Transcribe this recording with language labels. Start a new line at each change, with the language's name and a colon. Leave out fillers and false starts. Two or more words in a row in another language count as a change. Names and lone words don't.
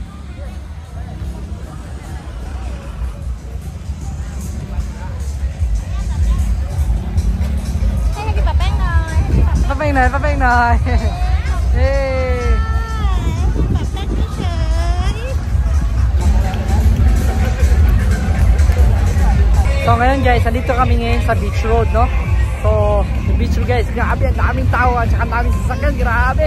Vietnamese: Hay là cái bà bán rồi. Bà bán rồi.
English: Hey.
Filipino: So ngayon guys, nandito kami ngayon sa Beach Road, no? So, yung beach road guys, grabe, ang daming tao at saka ang daming sasakyan, grabe.